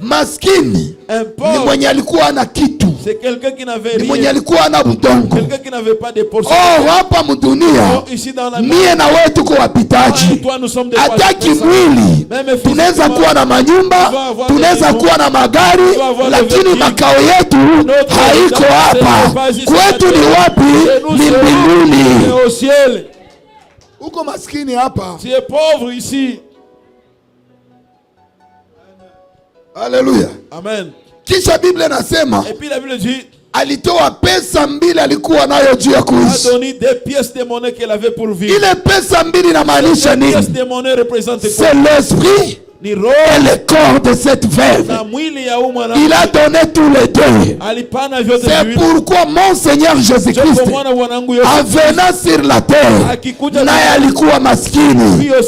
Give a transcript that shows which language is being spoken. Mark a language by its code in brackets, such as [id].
[sw] maskini ni mwenye alikuwa ana kitu. [fr] C'est quelqu'un qui n'avait rien. [sw] Ni mwenye alikuwa ana budongo. [fr] Quelqu'un qui n'avait pas de portion. [sw] Oh, hapa mdunia mie na wewe tuko wapitaji. Hataki mwili. Tunaweza kuwa na manyumba, tunaweza kuwa na magari, lakini makao yetu haiko hapa. Kwetu ni wapi? Ni mbinguni. Uko maskini hapa. [fr] Tu es pauvre ici. Alléluia. Amen. [sw] Kisha Biblia nasema, [fr] et puis la Bible dit, [sw] alitoa pesa mbili alikuwa nayo juu ya kuishi. [fr] A donné des pièces de monnaie qu'elle avait pour vivre. [sw] Ile pesa mbili inamaanisha nini? [fr] Pièces de monnaie représentent c'est l'esprit et le corps de cette veuve. Il a donné tous les deux. C'est pourquoi mon Seigneur Jésus-Christ, en venant sur la terre, [sw] naye alikuwa maskini.